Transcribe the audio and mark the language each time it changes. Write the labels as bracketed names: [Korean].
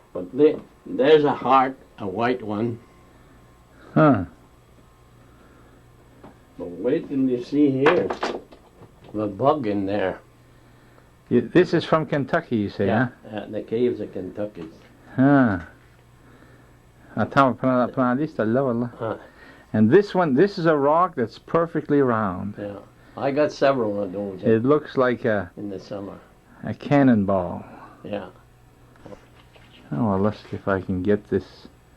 [English] But there's a heart, a white one. Huh. But wait till you see here. The bug in there. This is from Kentucky, you say, huh? The caves of Kentucky. Huh. [French] Attends, prends la liste, là, voilà. Huh. [English] And this one, this is a rock that's perfectly round. Yeah. I got several of those It looks like a in the summer. cannonball. Yeah. Oh, well, let's see if I can get this.